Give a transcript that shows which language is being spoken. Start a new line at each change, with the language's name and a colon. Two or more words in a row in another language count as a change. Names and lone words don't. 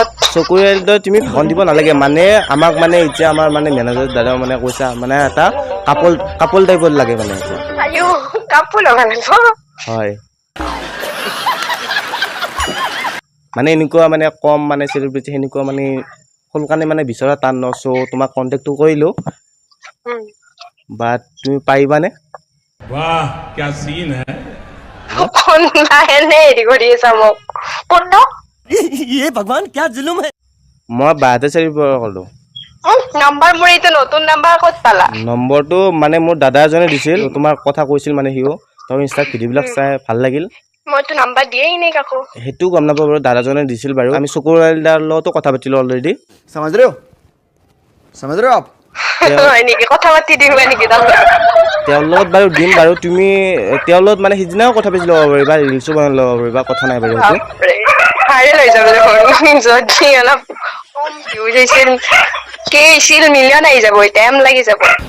Assamese: চকুৰ এলদা তুমি ভাষণ দিব নালাগে মানে আমাক মানে এতিয়া আমাৰ মানে মেনেজাৰ দাদাও মানে কৈছা মানে এটা
English: couple typeৰ
Assamese: লাগে মানে এতিয়া আয়ো কাপোৰ লগালে হয় মানে এনেকুৱা মানে কম মানে চেলিব্ৰিটি সেনেকুৱা মানে সোনকালে মানে বিচৰা টান ন চ' তোমাক কণ্টেক্টটো কৰিলোঁ বাট তুমি পাৰিবানে
Hindi: वाह क्या सीन है
Assamese: মই বাইহাটা চাৰিআলিৰ পৰা ক'লোঁ নম্বৰটো মানে মোৰ দাদা এজনে দিছিল তোমাৰ কথা কৈছিল মানে সিও তেওঁ ইনষ্টাত ভিডিঅ'বিলাক চাই ভাল লাগিল মইতো নাম্বাৰ দিয়েই নাই কাকো সেইটো গম নাপাওঁ বাৰু দাদাজনে দিছিল বাৰু আমি চকুৰ এলদাৰ লগতো কথা পাতিলোঁ অলৰেডি
Hindi: समझ रहे हो आप
Assamese: কথা পাতি দিম নেকি তেওঁৰ লগত বাৰু দিম বাৰু তুমি তেওঁৰ লগত মানে সিদিনাও কথা পাতি ল'ব পাৰিবা ৰিলচো বনাই ল'ব পাৰিবা কথা নাই বাৰু সেইটো লৈ যাব যদি অলপ কম ভিউজ হৈছিল মিলিয়ন আহি যাব টাইম লাগি যাব